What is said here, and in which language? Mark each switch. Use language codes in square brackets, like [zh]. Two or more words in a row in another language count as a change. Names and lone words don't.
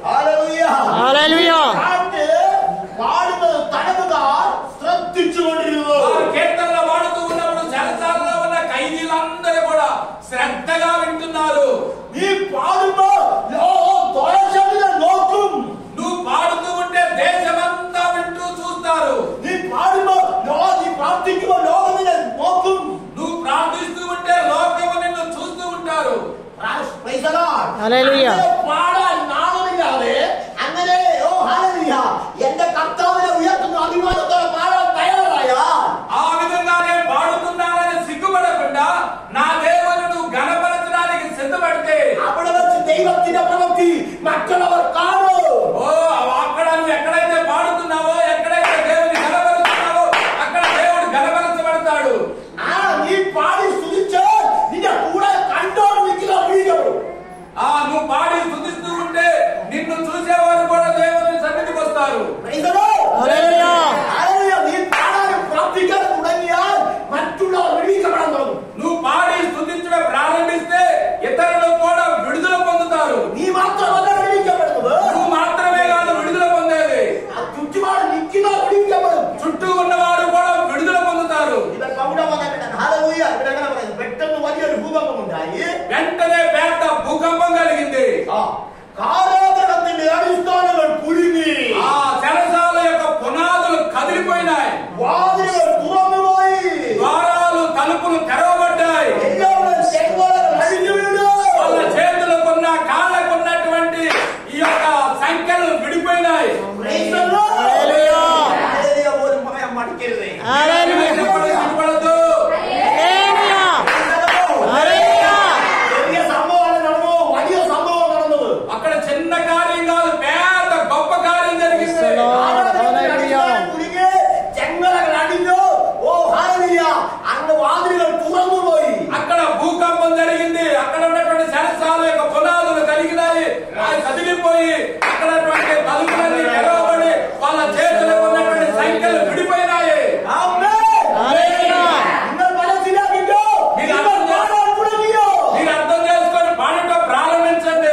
[te] వారు కీర్తనలు పాడుతూ ఉన్నప్పుడు చెరసాలలో ఉన్న ఖైదీలందరూ కూడా శ్రద్ధగా వింటున్నారు. నువ్వు పాడుతూ ఉంటే దేశమంతా వింటూ చూస్తారు. నువ్వు ప్రార్థిస్తూ ఉంటే లోకము నిన్ను చూస్తూ ఉంటారు. [ml] എന്റെ കർത്താവിനെ ഉയർത്തുന്ന അഭിമാനത്തോടെ പാടാൻ തയ്യാറായ [te] ఆ విధంగా నేను పాడుతున్నానని సిగ్గుపడకుండా నా దేవుని నువ్వు గణపరచడానికి సిద్ధపడితే [ml] അവിടെ വെച്ച് ദൈവത്തിന്റെ പ്രവൃത്തി മറ്റുള്ളവർ കാണൂ. [te] అక్కడ నువ్వు ఎక్కడైతే పాడుతున్నావో ఎక్కడైతే దేవుని గణపరుస్తున్నావో అక్కడ దేవుడు గణపరచబడతాడు. [ml] നീ പാടി സ്തുതിച്ച് നിന്റെ കൂടെ കണ്ടോട് നിൽക്കുന്ന വീഴും. [te] నువ్వు పాడి స్తుతిస్తూ ఉంటే నిన్ను చూసేవారు కూడా దేవుని సన్నిధికి వస్తారు. [ml] നീ പാടാനും പ്രാർത്ഥിക്കാനും തുടങ്ങിയാൽ മറ്റുള്ളവർ വിടുവിക്കപ്പെടാൻ തുടങ്ങും. [te] నువ్వు పాడి స్తుతించడం ప్రారంభిస్తే ఇతరులు కూడా విడుదల పొందుతారు. [ml] നീ മാത്രമല്ല വിടുവിക്കപ്പെടുന്നത്, [te] నువ్వు మాత్రమే కాదు విడుదల పొందేది, [ml] ചുറ്റുപാട് നിൽക്കുന്ന വിടുവിക്കപ്പെടും. [te] చుట్టూ ఉన్నవారు కూడా విడుదల పొందుతారు. [ml] പെട്ടെന്ന് വലിയൊരു ഭൂകമ്പം ഉണ്ടായി. [te] వెంటనే పెద్ద భూకంపం కలిగింది. [ml] കാരാഗൃഹത്തിന്റെ അടിസ്ഥാനങ്ങൾ കുലുങ്ങി. [te] చెరసాల యొక్క పునాదులు కదిలిపోయినాయి. [ml] വാതിലുകൾ തുറന്നുപോയി. [te] ద్వారాలు తలుపులు తెరవబడ్డాయి. [ml] എല്ലാവരും ചെങ്കോലകൾ അഴിഞ്ഞു വീണു. [te] వాళ్ళ చేతులకున్న కాళ్ళకున్నటువంటి ఈ యొక్క సంఖ్యలు విడిపోయినాయి. [ml] പോലും പറയാൻ മടിക്കരുത്. [te] సిగ్గుపడద్దు. [ml] ചെറിയ സംഭവം നടന്നു, വലിയ സംഭവം നടന്നത്. [te] అక్కడ చిన్న కార్యం కాదు, పెద్ద గొప్ప కార్యం జరిగింది. [ml] കുലുങ്ങി, ചെങ്കോലകൾ അടിഞ്ഞു. അങ്ങ് വാതിലുകൾ തുറന്നുപോയി. [te] అక్కడ భూకంపం జరిగింది. అక్కడ ఉన్నటువంటి చెరసాల యొక్క పునాదులు కలిగినాయి. అవి కదిలిపోయి అక్కడ తలుపులన్నీ తెరవబడి వాళ్ళ చేతులకు ఉన్నటువంటి సంఖ్యలు విడిపోయినాయి. మీరు అర్థం చేసుకొని పాడటం ప్రారంభించండి.